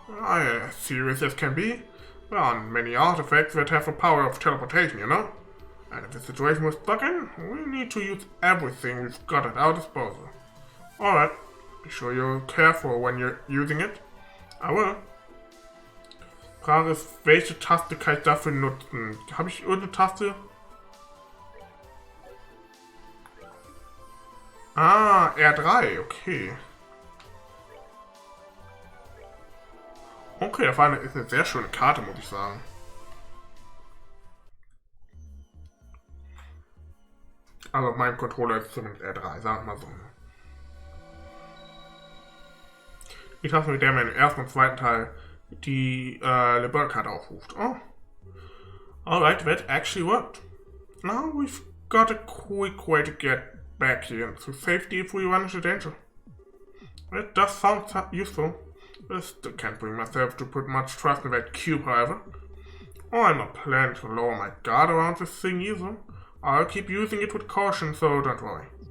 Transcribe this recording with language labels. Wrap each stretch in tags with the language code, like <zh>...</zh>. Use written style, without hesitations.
<en>I am as serious as can be. There aren't many artifacts that have the power of teleportation, you know? And if the situation we're stuck in, we need to use everything we've got at our disposal. Alright, be sure you're careful when you're using it. I will.</en> <de>Frage ist, welche Taste kann ich dafür nutzen? Habe ich irgendeine Taste? Ah, R3, okay. Okay, das ist eine sehr schöne Karte, muss ich sagen. Also auf meinem Controller ist zumindest R3, sagen wir mal so. Die Taste, mit der man im ersten und zweiten Teil die Liberal-Karte aufruft. Oh.</de> <en>Alright, that actually worked. Now we've got a quick way to get back here to safety if we run into danger. It does sound useful. I still can't bring myself to put much trust in that cube, however. Oh, I'm not planning to lower my guard around this thing either. I'll keep using it with caution, so don't worry.</en>